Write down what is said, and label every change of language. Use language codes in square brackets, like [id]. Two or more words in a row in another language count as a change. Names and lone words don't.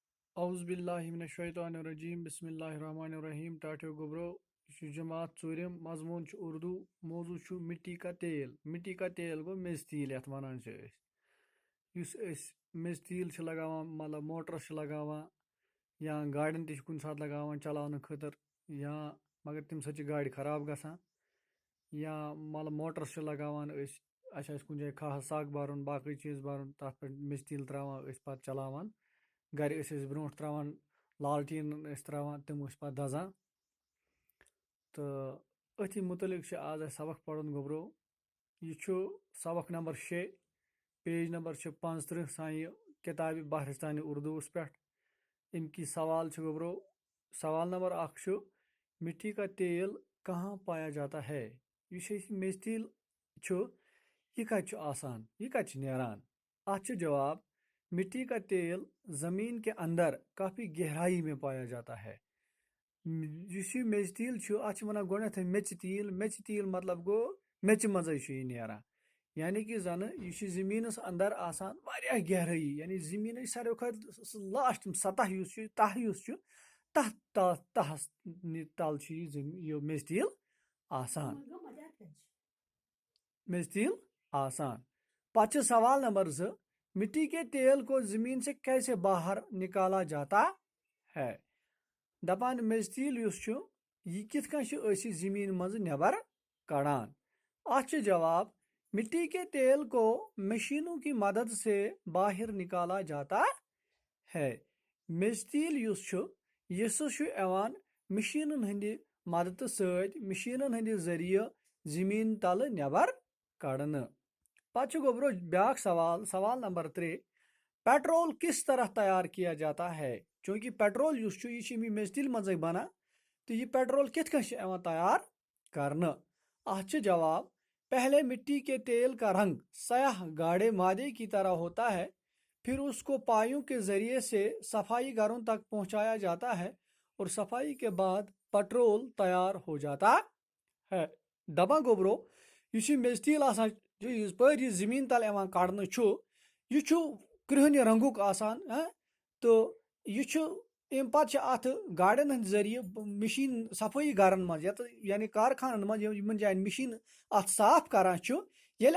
[ar] اعوذ باللہ من الشیطان الرجیم بسم اللہ الرحمن الرحیم [ks] ٹاٹو گوبرو یہ جماعت ژوٗرِم مضموٗن چھُ اردو موضوع چھُ [ur] مٹی کا تیل [ks] گوٚو میٚژِ تیٖل یَتھ وَنان چھِ أسۍ یُس أسۍ میٚژِ تیٖل چھِ لگاوان مطلب موٹرَس چھِ لگاوان یا گاڑٮ۪ن تہِ چھِ کُنہِ ساتہٕ لگاوان چلاونہٕ خٲطرٕ یا مگر تَمہِ سۭتۍ چھِ گاڑِ خراب گژھان یا مطلب موٹرَس چھِ لگاوان أسۍ اَسہِ آسہِ کُنہِ جایہِ کھہہ سَگ بَرُن باقٕے چیٖز بَرُن تَتھ پٮ۪ٹھ میٚژِ تیٖل ترٛاوان أسۍ پَتہٕ چلاوان گَرِ ٲسۍ أسۍ برونٛٹھ ترٛاوان لالٹیٖن ٲسۍ ترٛاوان تِم ٲسۍ پَتہٕ دَزان تہٕ أتھی متعلق چھِ آز اَسہِ سبق پَرُن گوٚبرو یہِ چھُ سبق نمبر 6 پیج نمبر چھِ 35 سانہِ کِتابہِ بحرستانِ اردوٗوَس پٮ۪ٹھ اَمہِ کی سوال چھِ گوٚبرو سوال نمبر 1 چھُ [ur] مٹی کا تیل کہاں پایا جاتا ہے [ks] یُس اَسہِ میٚژِ تیٖل چھُ یہِ کَتہِ چھُ آسان [ur] یہِ کَتہِ چھُ نیران اَتھ چھُ جواب مٹی کا تیل زمین کے اندر کافی گہرائی میں پایا جاتا ہے یُس یہِ میٚژِ تیٖل چھُ اَتھ چھِ وَنان گۄڈنٮ۪تھٕے میٚژِ تیٖل مطلب گوٚو میٚژِ منٛزٕے چھُ یہِ نیران یعنی کہِ زَنہٕ یہِ چھُ زٔمیٖنَس اندر آسان واریاہ گہرٲیی یعنی زٔمیٖنٕچ ساروی کھۄتہٕ سُہ لاسٹ سطح یُس چھُ تَہ یُس چھُ تَتھ تَہَس تَل چھُ یہِ میٚژِ تیٖل آسان پتہٕ چھُ سوال نمبر 2 مٹی کے تیل کو زمین سے کیسے باہر نکالا جاتا ہے [ks] دپان میٚژِ تیٖل یُس چھُ یہِ کِتھ کٔنۍ چھِ أسۍ یہِ زٔمیٖن منٛزٕ نٮ۪بر کڑان اَتھ چھُ جواب [ur] مٹی کے تیل کو مشینوں کی مدد سے باہر نکالا جاتا [ks] ہے میٚژِ تیٖل یُس چھُ یہِ سُہ چھُ یِوان مشیٖنن ہٕنٛدِ مدتہٕ سۭتۍ مشیٖنن ہٕنٛدِ ذٔریعہٕ زٔمیٖن تلہٕ نٮ۪بر کڑنہٕ پتہٕ چھُ گوٚبرو بیٛاکھ سوال نمبر 3 پیٹرول [ur] کس طرح تیار کیا جاتا ہے [ks] چوٗنٛکہِ پیٹرول یُس چھُ یہِ چھُ اَمی میٚژِ تیٖلہِ منٛزٕے بنان تہٕ یہِ پیٹرول کِتھ کٔنۍ چھُ یِوان تیار کرنہٕ اَتھ چھُ جواب [ur] پہلے مٹی کے تیل کا رنگ سیاہ گاڑے مادے کی طرح ہوتا ہے پھر اس کو پائیوں کے ذریعے سے صفائی گھروں تک پہنچایا جاتا ہے اور صفائی کے بعد پیٹرول تیار ہو جاتا ہے [ks] دپان گوٚبرو یُس یہِ میٚژِ تیٖل آسان یِژ پٲرۍ یہِ زٔمیٖن تل یِوان کڑنہٕ چھُ یہِ چھُ کرٛہنہِ رنٛگُک آسان تہٕ یہِ چھُ اَمہِ پتہٕ چھِ اَتھ گاڑٮ۪ن ہٕنٛدِ ذٔریعہٕ مِشیٖن صفٲیی گرن منٛز یعنی کارخانن منٛز یِمن جاین مِشیٖن اَتھ صاف کران چھُ ییٚلہِ